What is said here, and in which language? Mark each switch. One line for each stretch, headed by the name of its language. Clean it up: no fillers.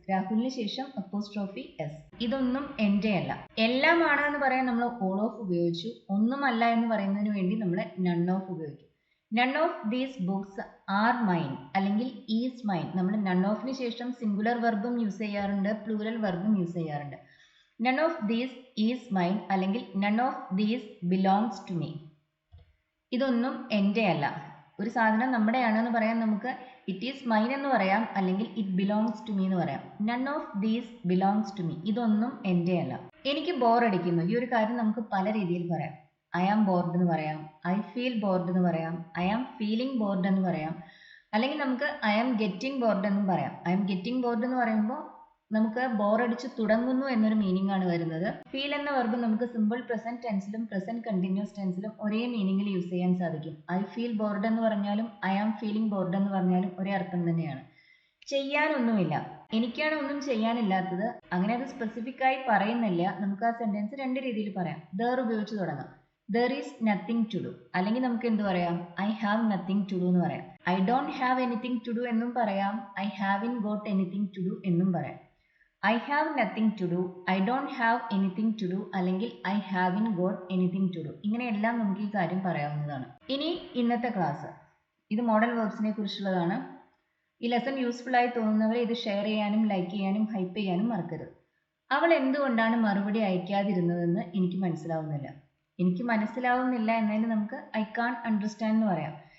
Malayalam: രാഹുലിന് ശേഷം apostrophe S. ഇതൊന്നും എന്റെ അല്ല. എല്ലാം ആണ് എന്ന് പറയാൻ നമ്മൾ ഓൾ ഓഫ് ഉപയോഗിച്ചു. ഒന്നുമല്ല എന്ന് പറയുന്നതിന് വേണ്ടി നമ്മൾ നൺ ഓഫ് ഉപയോഗിക്കും.
English: None of these books are mine അല്ലെങ്കിൽ is mine.
Malayalam: നമ്മൾ നൺ ഓഫിന് ശേഷം സിംഗുലർ വെർബും യൂസ് ചെയ്യാറുണ്ട്, പ്ലൂറൽ വെർബും യൂസ് ചെയ്യാറുണ്ട്.
English: None of these is mine അല്ലെങ്കിൽ none of these belongs to me.
Malayalam: ഇതൊന്നും എൻ്റെ അല്ല. ഒരു സാധനം നമ്മുടെയാണെന്ന് പറയാൻ നമുക്ക്
English: it is mine
Malayalam: എന്ന് പറയാം, അല്ലെങ്കിൽ
English: it belongs to me
Malayalam: എന്ന് പറയാം.
English: None of these belongs to me.
Malayalam: ഇതൊന്നും എൻ്റെ അല്ല. എനിക്ക് ബോർ അടിക്കുന്നു. ഈ ഒരു കാര്യം നമുക്ക് പല രീതിയിൽ പറയാം.
English: I am bored
Malayalam: എന്ന് പറയാം,
English: I feel bored
Malayalam: എന്ന് പറയാം,
English: I am feeling bored
Malayalam: എന്ന് പറയാം, അല്ലെങ്കിൽ നമുക്ക്
English: I am getting bored
Malayalam: എന്നും പറയാം.
English: I am getting bored
Malayalam: എന്ന് പറയുമ്പോൾ നമുക്ക് ബോറടിച്ച് തുടങ്ങുന്നു എന്നൊരു മീനിങ് ആണ് വരുന്നത്. ഫീൽ എന്ന വെർബ് നമുക്ക് സിമ്പിൾ പ്രസന്റ് ടെൻസിലും പ്രസന്റ് കണ്ടിന്യൂസ് ടെൻസിലും ഒരേ മീനിങ്ങിൽ യൂസ് ചെയ്യാൻ സാധിക്കും.
English: I feel bored
Malayalam: എന്ന് പറഞ്ഞാലും
English: I am feeling bored
Malayalam: എന്ന് പറഞ്ഞാലും ഒരേ അർത്ഥം തന്നെയാണ്. ചെയ്യാനൊന്നുമില്ല. എനിക്കാണ് ഒന്നും ചെയ്യാനില്ലാത്തത്. അങ്ങനെ അത് സ്പെസിഫിക് ആയി പറയുന്നില്ല. നമുക്ക് ആ സെന്റൻസ് രണ്ട് രീതിയിൽ പറയാം. ദർ ഉപയോഗിച്ച് തുടങ്ങാം.
English: There is nothing to do.
Malayalam: അല്ലെങ്കിൽ നമുക്ക് എന്ത് പറയാം?
English: I have nothing to do എന്ന് പറയാം. I don't have anything to do എന്നും പറയാം. I haven't got anything to do എന്നും പറയാം. I have nothing to do, I don't have anything to do, അല്ലെങ്കിൽ I haven't got anything to do.
Malayalam: ഇങ്ങനെയെല്ലാം നമുക്ക് ഈ കാര്യം പറയാവുന്നതാണ്. ഇനി ഇന്നത്തെ ക്ലാസ്, ഇത് മോഡൽ വെർബ്സിനെ കുറിച്ചുള്ളതാണ്. ഈ ലെസൺ യൂസ്ഫുൾ ആയി തോന്നുന്നവരെ ഇത് ഷെയർ ചെയ്യാനും ലൈക്ക് ചെയ്യാനും ഹൈപ്പ് ചെയ്യാനും മറക്കരുത്. അവൾ എന്തുകൊണ്ടാണ് മറുപടി അയക്കാതിരുന്നതെന്ന് എനിക്ക് മനസ്സിലാവുന്നില്ല. എനിക്ക് മനസ്സിലാവുന്നില്ല എന്നതിന് നമുക്ക്
English: I can't understand
Malayalam: എന്ന് പറയാം.